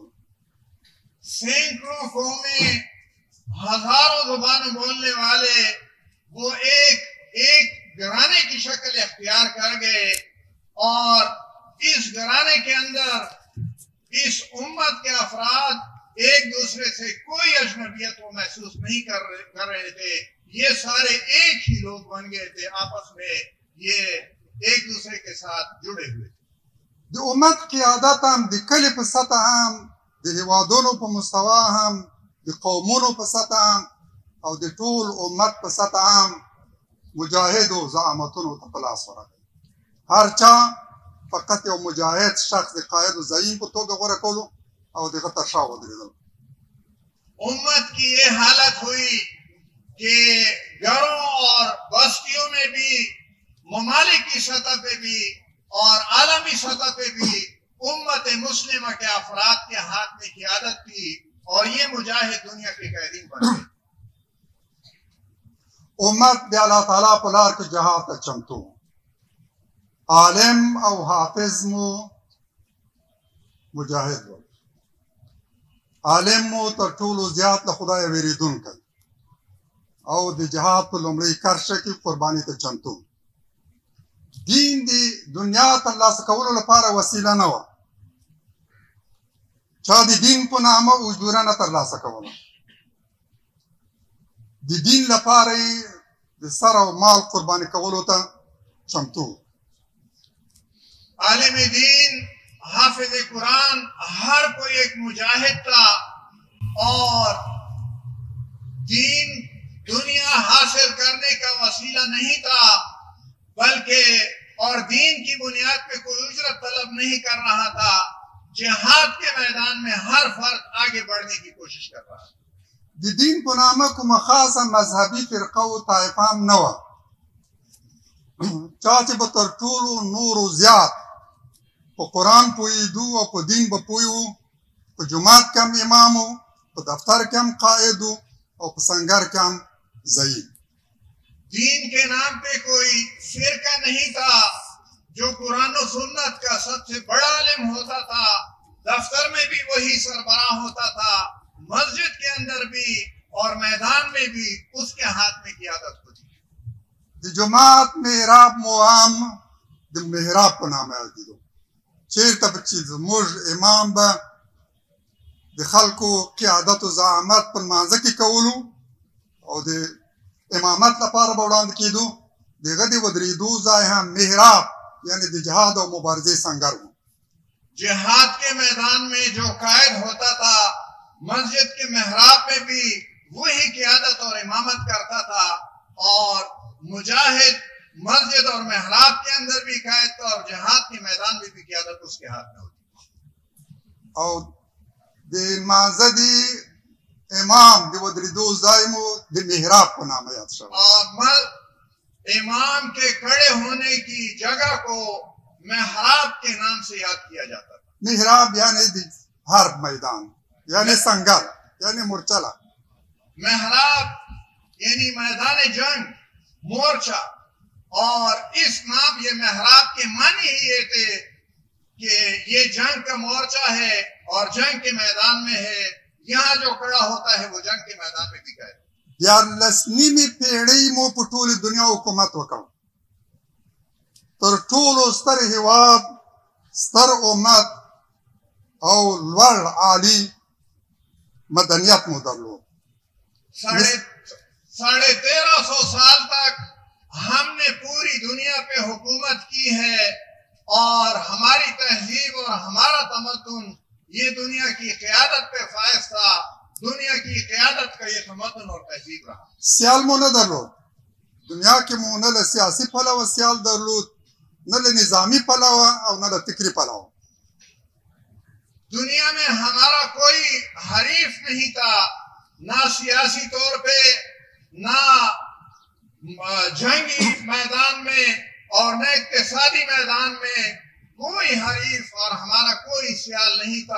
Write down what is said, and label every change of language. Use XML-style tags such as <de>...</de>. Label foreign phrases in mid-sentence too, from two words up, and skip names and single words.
<ur>سینکڑوں قومیں، ہزاروں زبانیں بولنے والے وہ ایک گھرانے کی شکل اختیار کر گئے، اور اس گھرانے کے اندر اس امت کے افراد ایک دوسرے سے کوئی اجنبیت وہ محسوس نہیں کر رہے تھے. یہ سارے ایک ہی لوگ بن گئے تھے، آپس میں یہ ایک دوسرے کے ساتھ جڑے ہوئے تھے.</ur> <ps>د امت قیادت هم د کلي په سطح هم، د هیوادونو په مستوا هم، د قومونو په سطح هم، او د ټول امت په سطح هم مجاهدو زعامتونو ته په لاس ورغی. هر چا فقط یو مجاهد شخص د قائد و زعیم په توګه غوره کولو او دغه تر شا ودرېدل.</ps> <ur>امت کی یہ حالت ہوئی کہ گھروں اور بستیوں میں بھی، ممالک کی سطح پہ بھی اور عالمی سطح پہ بھی امت مسلمہ کے افراد کے ہاتھ میں قیادت تھی، اور یہ مجاہد دنیا کے قائدین بن گئے.</ur> <ps>امت د الله تعالی په لار کې جهاد ته چمتو. عالم او حافظ مو مجاهد و. عالم مو تر ټولو زیات له خدای ویریدونکی او د جهاد په لومړۍ کرښه کې قرباني ته چمتو. دین دی دنیا ترلاسه کولو لپاره وسیله نه وه. چا د دین په نامه اجوره نه ترلاسه کوله. د دین لپاره یې د سر او مال قرباني کولو ته چمتو.</ps> <ur>عالم دین، حافظ قرآن، ہر کوئی ایک مجاہد تھا، اور دین دنیا حاصل کرنے کا وسیلہ نہیں تھا، بلکہ اور دین کی بنیاد پہ کوئی اجرت طلب نہیں کر رہا تھا. جہاد کے میدان میں ہر فرد آگے بڑھنے کی کوشش کر رہا تھا.</ur> <ps>د دین په نامه کومه خاصه مذهبي فرقه او طایفه هم نه وه. چا چې به تر ټولو نورو زیات په قرآن پوهېدو او په دین به پوه و، په جومات کې هم امام و، په دفتر کې هم قائد و، او په سنگر کې هم زعیم.</ps> <ur>دین کے نام پہ کوئی فرقہ نہیں تھا. جو قرآن و سنت کا سب سے بڑا عالم ہوتا تھا، دفتر میں بھی وہی سربراہ ہوتا تھا، مسجد کے اندر بھی اور میدان میں بھی اس کے ہاتھ میں قیادت ہوتی.</ur> <ps>د جومات محراب مو هم د محراب په نامه یادېدو. چېرته به چې زموږ امام به د خلکو قیادت و زعامت په لمانځه کې کولو او د امامت لپاره به وړاندې کېدو، د هغه د ودرېدو ځای هم محراب یعنی د جهاد او مبارزې سنگر و.</ps> <ur>جہاد کے میدان میں جو قائد ہوتا تھا، مسجد کے محراب میں بھی وہی قیادت اور امامت کرتا تھا، اور مجاہد مسجد اور محراب کے اندر بھی قائد تھا، اور جہاد کے میدان میں بھی قیادت اس کے ہاتھ میں ہوتی.</ur> <ps>او د لمانځه د امام د ودرېدو ځای مو د محراب په نامه یاد شوی.</ps> <ur>اور امام کے کھڑے ہونے کی جگہ کو محراب کے نام سے یاد کیا جاتا تھا.</ur> <ps>محراب یعنی د حرب میدان، یعنی سنگر، یعنی مورچلہ.</ps> <ur>محراب یعنی میدان جنگ، مورچہ. اور اس نام یہ محراب کے معنی ہی یہ تھے کہ یہ جنگ کا مورچہ ہے اور جنگ کے میدان میں ہے. یہاں جو کھڑا ہوتا ہے وہ جنگ کے میدان میں بھی گئے.</ur> <ps>14 پېړۍ مو په ټولې دنیا حکومت وکړ. تر ټولو ستر هېواد، ستر امت او لوړ عالي مدنیت مو درلود.</ps> <ur>1350 سال تک ہم نے پوری دنیا پہ حکومت کی ہے، اور ہماری تہذیب اور ہمارا تمدن یہ دنیا کی قیادت پہ فائز تھا. دنیا کی قیادت کا یہ تمدن اور تہذیب رہا.</ur> <ps>سیال مو نه درلود. دنیا کې مو نه له سیاسي پلوه سیال درلود، نه له نظامی پلوه او نه له فکري پلوه.</ps> <ur>دنیا میں ہمارا کوئی حریف نہیں تھا، نہ سیاسی طور پہ، نہ جنگی میدان میں اور نہ اقتصادی میدان میں. کوئی حریف اور ہمارا کوئی سیال نہیں تھا.</ur>